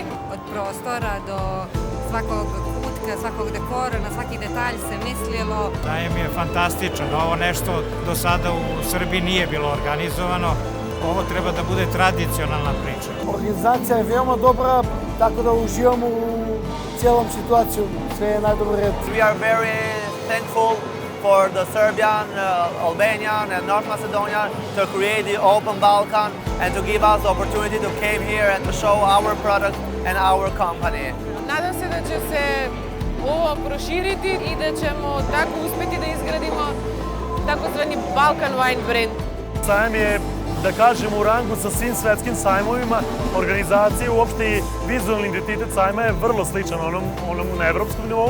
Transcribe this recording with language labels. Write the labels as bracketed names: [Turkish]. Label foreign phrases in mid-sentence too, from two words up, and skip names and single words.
[Serbian] Od prostora do svakog kutka, svakog dekora, na svaki detalj se mislilo. Sajem je fantastičan. Ovo nešto do sada u Srbiji nije bilo organizovano. Ovo treba da bude tradicionalna priča. Organizacija je veoma dobra, tako da uživamo u cijelom situaciju. Sve je najdobar red. [English] We are very thankful for the Serbian, Albanian and North Macedonian to create the Open Balkan and to give us the opportunity to come here and to show our product and our company. [Serbian] Nadam se da će se ovo proširiti i da ćemo tako uspeti da izgradimo takozvani Balkan Wine brand. Sajam je, da kažem, u rangu sa svim svetskim sajmovima. Organizacija, uopšte i vizualni identitet sajma je vrlo sličan onom na evropskom nivou.